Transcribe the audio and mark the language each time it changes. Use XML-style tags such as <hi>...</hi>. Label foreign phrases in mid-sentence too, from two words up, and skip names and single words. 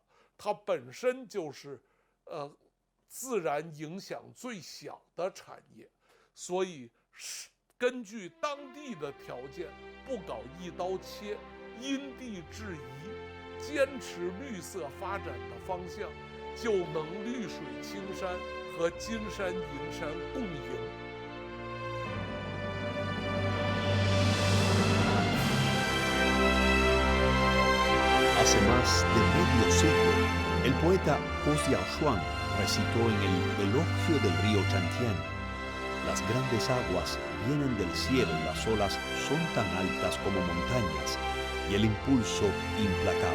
<zh>它本身就是自然影响最小的产业，所以根据当地的条件，不搞一刀切，因地制宜，坚持绿色发展的方向，就能绿水青山和金山银山共赢。</zh> <es>Hace más de medio siglo, el poeta Hou Xiaoshuang recitó en el elogio del río Chantian: las grandes aguas vienen del cielo y las olas son tan altas como montañas, y el impulso implacable.</es>